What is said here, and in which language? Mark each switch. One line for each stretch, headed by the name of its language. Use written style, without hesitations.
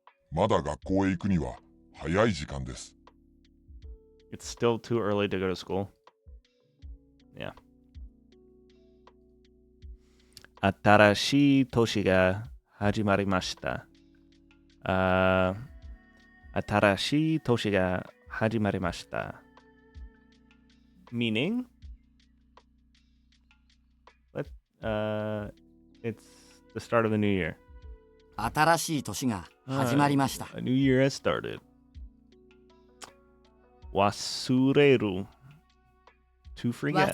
Japanese: まだ学校へ行くには早い時間です。
English: It's still too early to go to school. Yeah.
Japanese: 新しい年が始まりました。新しい年が始まりました。
English: Meaning? It's the start of the new year.
Japanese: 新しい年が始まりました。
English: A new year has started. 忘れる to forget.